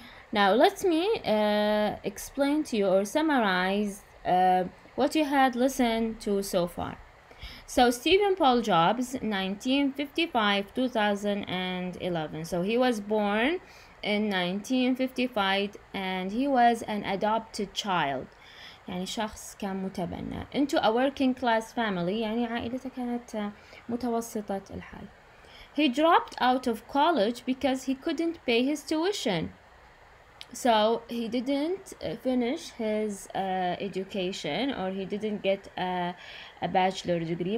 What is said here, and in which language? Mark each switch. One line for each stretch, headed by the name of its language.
English: Now let me explain to you or summarize what you had listened to so far. So Stephen Paul Jobs, 1955-2011. So he was born in 1955 and he was an adopted child.
Arabic: يعني شخص كان متبنى
English: into a working class family.
Arabic: يعني عائلته كانت متوسطة الحال.
English: He dropped out of college because he couldn't pay his tuition. So he didn't finish his education, or he didn't get a bachelor degree.